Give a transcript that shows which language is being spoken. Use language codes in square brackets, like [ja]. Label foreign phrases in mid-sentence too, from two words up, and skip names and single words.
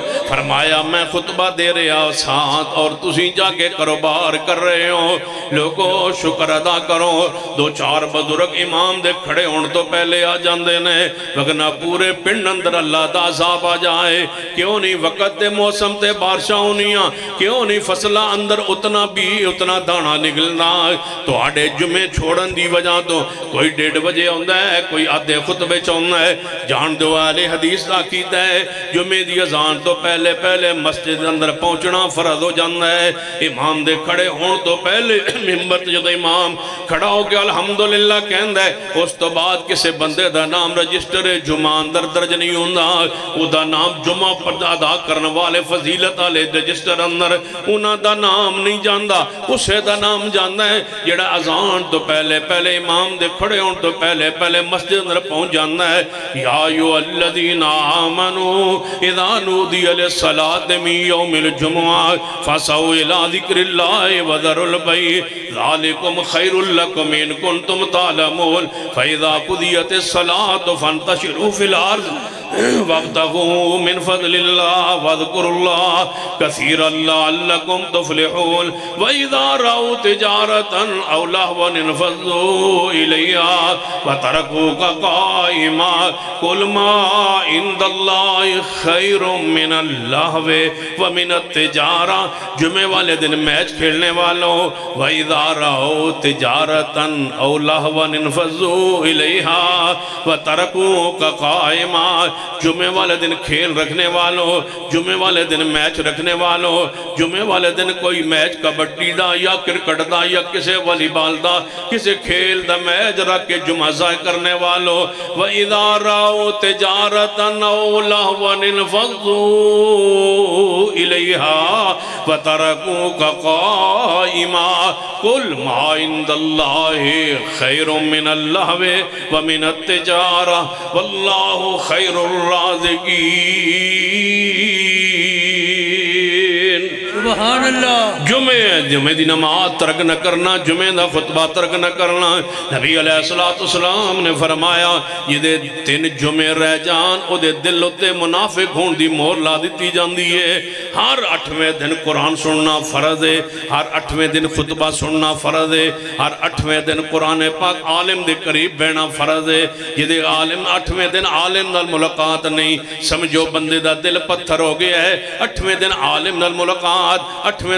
[pa] فرمایا میں خطبہ دے رہا ساتھ اور تسی جا کے کاروبار کر رہے ہو، لوگوں شکر ادا کرو۔ 2-4 بزرگ امام دے کھڑے ہون تو پہلے آ جاندے نے، وگرنہ پورے پنڈ اندر اللہ دا عذاب آ جائے۔ کیوں نہیں وقت دے موسم تے بارشاں ہونیاں، کیوں نہیں فصلہ اندر اتنا بھی اتنا دانا نکلنا، تو آڑے جمعے چھوڑن دی وجہ تو کوئی 1:30 بجے آندا ہے کوئی آدھے خطبے چاہنا ہے جان دو اہل حدیث دا کیتا ہے جمعے دی اذان تو پہلے پہلے مسجد اندر پہنچنا فرض ہو جانا ہے امام دے کھڑے ہون تو پہلے ممبر تے جدوں امام کھڑا ہو کے الحمدللہ کہندا ہے اس تو بعد کسے بندے دا نام رجسٹر جمعہ اندر درج نہیں ہوندا او دا نام جمعہ پر ادا کرنے والے فضیلت والے رجسٹر اندر انہاں دا نام نہیں جاندا اسے دا نام جاندا ہے جڑا اذان تو پہلے پہلے امام دے کھڑے ہون تو پہلے پہلے مسجد اندر پہنچ جانا ہے [ar] یا ایھا الذین آمنوا اذا نودی للصلاۃ من یوم الجمعہ فاسعوا الی ذکر اللہ وذروا البیع ذالکم خیر لکم ان کنتم تعلمون فاذا قضیت الصلاۃ فانتشروا فی الارض وابتغوا من فضل اللہ واذکروا اللہ کثیرا لعلکم تفلحون وَإِذَا رَأَوْا تِجَارَةً أَوْ لَهْوًا انفضوا إِلَيْهَا وَتَرَكُوكَ قَائِمًا قُلْ مَا عِندَ اللَّهِ خَيْرٌ مِّنَ اللَّهْوِ وَمِنَ التِّجَارَةِ [pa] جمعے والے دن میچ کھیلنے والوں [ar] وَإِذَا رَأَوْا تِجَارَةً أَوْ لَهْوًا انفضوا إِلَيْهَا وَتَرَكُوكَ قَائِمًا جمعے والے دن کھیل رکھنے والوں جمعے والے دن میچ رکھنے والوں جمعے والے دن کوئی میچ کبڈی دا یا کرکٹ دا یا کسے [pa] والی بال دا کسے کھیل دا میچ رکھ کے جمعہ ضائع کرنے والوں [ar] وَإِذَا رَأَوْا تِجَارَةً أَوْ لَهْوًا انفضوا إِلَيْهَا وَتَرَكُوكَ قَائِمًا قُلْ مَا عِندَ اللَّهِ خَيْرٌ مِّنَ اللَّهْوِ وَمِنَ التِّجَارَةِ وَاللَّهُ خَيْرُ الرَّازِقِينَ سبحان اللہ [pa] جمعے دی نماز ترک نہ کرنا جمعے دا خطبہ ترک نہ کرنا نبی [ar] علیہ السلام [pa] نے فرمایا یہ دے 3 جمعے رہ جان او دے دل ہوتے منافق ہون دی مہر لا دیتی جاندی ہے ہر 8ویں دن قرآن سننا فرض ہے ہر 8ویں دن خطبہ سننا فرض ہے ہر 8ویں دن قرآن پاک عالم دے قریب بینا فرض ہے یہ دے عالم 8ویں دن عالم نال ملاقات نہیں سمجھو بندے دا دل پتھر ہو گیا ہے 8ویں دن عالم نال ملاقات 8ویں